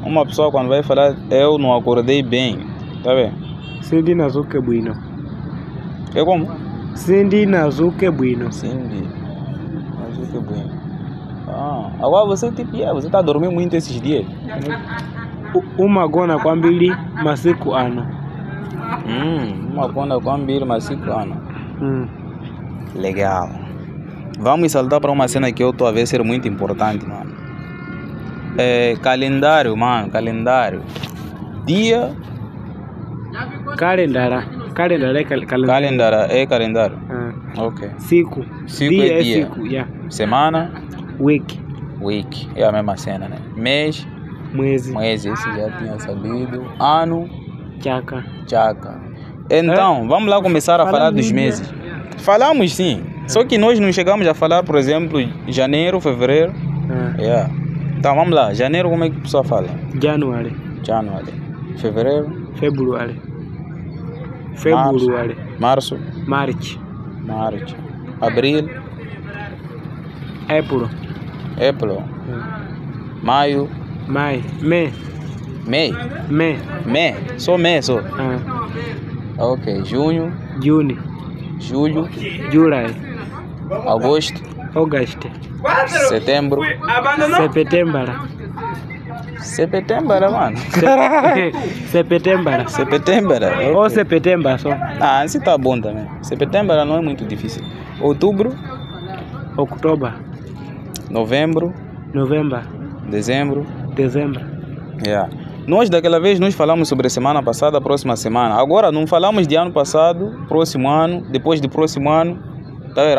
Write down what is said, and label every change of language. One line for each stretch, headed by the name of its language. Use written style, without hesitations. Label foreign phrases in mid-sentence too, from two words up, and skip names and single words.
Portuguese: Uma pessoa quando vai falar, eu não acordei bem, tá vendo?
Nyanja: Cindy Nazuke Bueno.
Portuguese: É como?
Nyanja: Cindy Nazuke Bueno. Cindy Nazuke Bueno.
Portuguese: Agora você tipo, você tá dormindo muito esses dias.
Nyanja: Uma gona kwambili masiku ano. Uma gona kwambili masiku ano.
Portuguese: Legal. Vamos saltar para uma cena que eu tô a ver ser muito importante, mano. Calendário, mano, calendário. Dia.
Nyanja: Calendara.
Portuguese: Calendara é calendário. Calendara é calendário. Ok.
Nyanja: Siku.
Portuguese: Dia é dia.
Nyanja: Siku, yeah.
Portuguese: Semana.
English: Week. Week.
Portuguese: É a mesma cena, né? Mês.
Nyanja: Mwezi. Mwezi,
Portuguese: esse já tinha sabido. Ano.
Nyanja: Chaka. Chaka.
Portuguese: Então, vamos lá começar a falar dos meses. Falamos sim. Só que nós não chegamos a falar, por exemplo, janeiro, fevereiro. Yeah. Então vamos lá. Janeiro, como é que a pessoa fala?
English: January. January. Fevereiro. February. February.
Portuguese: Março.
English: March. March. Abril. April. April. Maio. May. May. May. May. May.
Portuguese: Só May, só. Ok. Junho.
English: June.
Portuguese: Julho.
English: July.
Portuguese: Agosto.
English: August.
Portuguese: Setembro.
English: September. September, mano. September. September. Okay.
Portuguese: Ou September só. Ah, assim tá bom também. September não é muito difícil. Outubro. Outubro. Novembro. Dezembro.
English: Yeah.
Portuguese: Nós daquela vez nós falamos sobre a semana passada, a próxima semana. Agora não falamos de ano passado, próximo ano, depois do próximo ano, tá vendo?